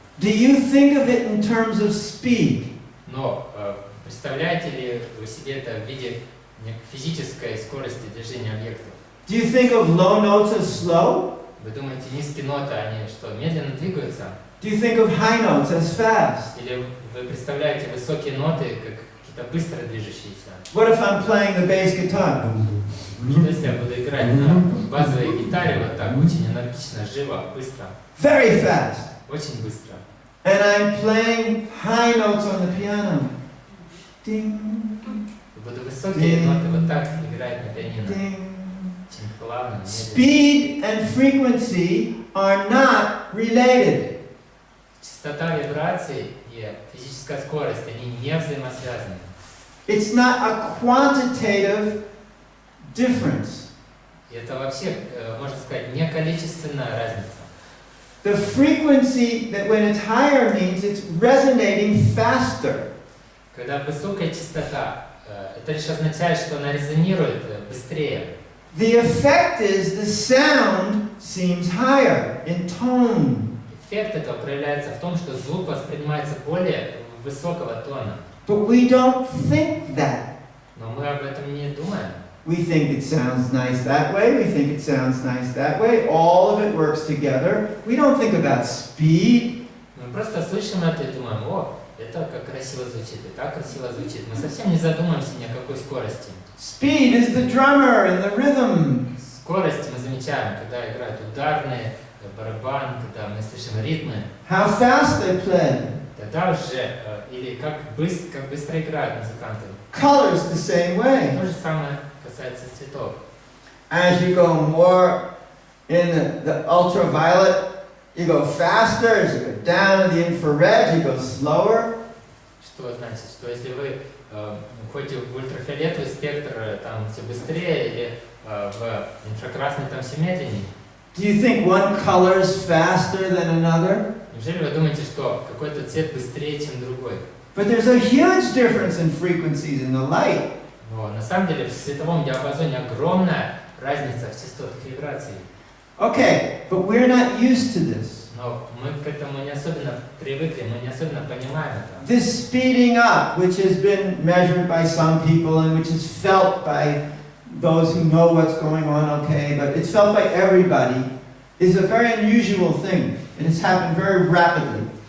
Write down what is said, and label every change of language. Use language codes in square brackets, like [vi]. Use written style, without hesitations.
[en] Do you think of it in terms of speed? [ru] Но представляете ли вы себе это в виде физической скорости движения объектов? [en] Do you think of low notes as slow? [ru] Вы думаете, низкие ноты, они что, медленно двигаются? [en] Do you think of high notes as fast? [ru] Или вы представляете высокие ноты как какие-то быстро движущиеся? [en] What if I'm playing the bass guitar? [ru] Что если я буду играть на базовой гитаре вот так, очень энергично, живо, быстро? [en] Very fast. [ru] Очень быстро. [en] And I'm playing high notes on the piano. Ding, [ru] Буду высокие ноты вот так играть на пианино. ding. Очень плавно, медленно. [en] Speed and frequency are not related. [ru] Частота вибраций и физическая скорость, они не взаимосвязаны. [en] It's not a quantitative difference. [ru] И это вообще, можно сказать, не количественная разница. [en] The frequency that when it's higher means it's resonating faster. [ru] Когда высокая частота, это лишь означает, что она резонирует быстрее. [en] The effect is the sound seems higher in tone. [ru] Эффект этого проявляется в том, что звук воспринимается более высокого тона. [en] But we don't think that. [ru] Но мы об этом не думаем. [en] We think it sounds nice that way, we think it sounds nice that way, all of it works together. We don't think about speed. [ru] Мы просто слышим это и думаем, о, это как красиво звучит, и так красиво звучит. Мы совсем не задумываемся ни о какой скорости. [en] Speed is the drummer and the rhythm. [ru] Скорость мы замечаем, когда играют ударные, барабан, когда мы слышим ритмы. [en] How fast they play. [ru] Тогда уже, или как быстро играют музыканты. [en] Colors the same way. [ru] То же самое касается цветов. [en] As you go more in the ultraviolet, you go faster. As you go down in the infrared, you go slower. [ru] Что значит, что если вы уходите в ультрафиолетовый спектр, там все быстрее, или в инфракрасный там все медленнее? [en] Do you think one color is faster than another? [ru] Неужели вы думаете, что какой-то цвет быстрее, чем другой? [en] But there's a huge difference in frequencies in the light. [ru] Но на самом деле в световом диапазоне огромная разница в частотах вибраций. [en] Okay, but we're not used to this. [ru] Но мы к этому не особенно привыкли, мы не особенно понимаем это. [en] This speeding up, which has been measured by some people and which is felt by those who know what's going on, okay, but it's felt by everybody, is a very unusual thing. It has happened very rapidly.